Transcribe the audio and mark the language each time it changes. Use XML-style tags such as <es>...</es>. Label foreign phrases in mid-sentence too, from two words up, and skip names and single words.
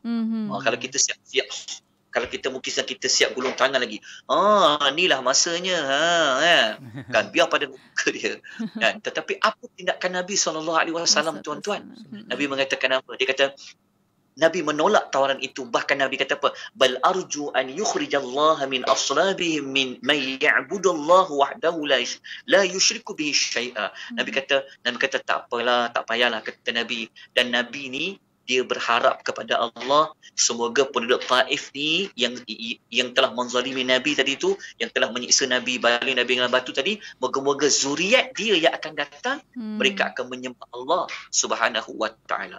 <ms>Kalau kita siap-siap, kalau kita mungkin kita siap gulung tangan lagi, inilah masanya, kan, biar pada muka dia. Kan? Tetapi apa tindakan Nabi SAW, tuan-tuan? Nabi mengatakan apa? Dia kata, Nabi menolak tawaran itu. Bahkan Nabi kata apa?</ms> <ar>بل أرجو أن يخرج الله من أصلابهم من يعبد الله وحده لا يشرك به شيئا.</ar> <ms>Nabi kata tak apalah, tak payahlah, kata Nabi. Dan Nabi ni dia berharap kepada Allah, semoga penduduk Taif ni yang telah menzalimi Nabi tadi tu, yang telah menyiksa Nabi, baling Nabi dengan batu tadi, moga-moga zuriat dia yang akan datang, mereka akan menyembah Allah</ms> <ar>سبحانه وتعالى.</ar>